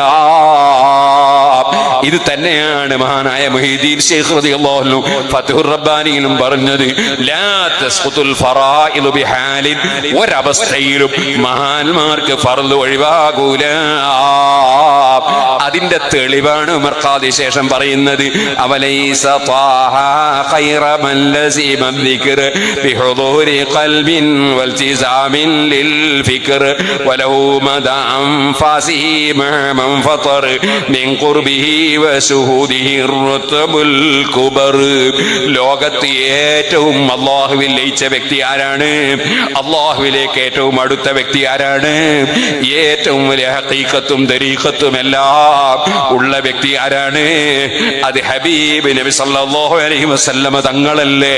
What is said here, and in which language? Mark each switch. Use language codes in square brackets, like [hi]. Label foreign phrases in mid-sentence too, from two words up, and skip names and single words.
[ml] ഇത് തന്നെയാണ് മഹാനായ മുഹീദ്ദീൻ ശൈഖ് [ar] رضي الله عنه [ml] ഫത്ഹുർ റബ്ബാനിയിലും പറഞ്ഞത്. [ar] لا تسقط الفرائض بحال. [ml] ഒരവസ്ഥയിലും മഹാന്മാർക്ക് ഫർള് ഒഴിവാകൂല. അതിന്റെ തെളിവാണ് ഉമർ ഖാദി ശേഷം പറയുന്നത്. [ar] أوليس طه خير من لزم الذكر بحضور قلب والتزام للفكر وله مدى أنفاسه مع من فطر من قربه وشهوده الرتب الكبر. [ml] ലോകത്ത് ഏറ്റവും അല്ലാഹുവിൽ ലയിച്ച വ്യക്തി ആരാണ്? അല്ലാഹുവിലേക്ക് ഏറ്റവും അടുത്ത വ്യക്തി ആരാണ്? ഏറ്റവും വലിയ ഹഖീഖത്തും തരീഖത്തും എല്ലാം ഉള്ള വ്യക്തി ആരാണ്? അത് ഹബീബ് നബി [ar] صلى الله عليه وسلم [ml] തങ്ങളല്ലേ.